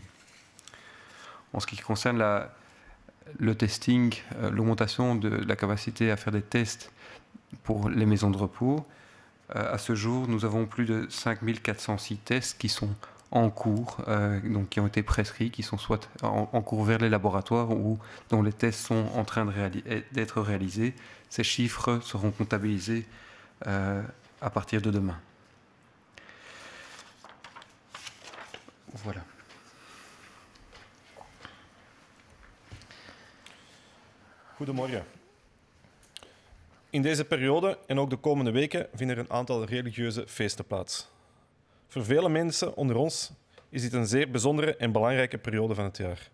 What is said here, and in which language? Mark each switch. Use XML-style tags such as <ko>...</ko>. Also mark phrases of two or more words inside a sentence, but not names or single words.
<fr>En ce qui concerne le testing, l'augmentation de la capacité à faire des tests pour les maisons de repos, à ce jour, nous avons plus de 5406 tests qui sont en cours, donc qui ont été prescrits, qui sont soit en cours vers les laboratoires ou dont les tests sont en train d'être réalisés. Ces chiffres seront comptabilisés à partir de demain. Voilà.</fr> <nl>Goedemorgen. In deze periode en ook de komende weken vinden er een aantal religieuze feesten plaats. Voor vele mensen onder ons is dit een zeer bijzondere en belangrijke periode van het jaar.</nl>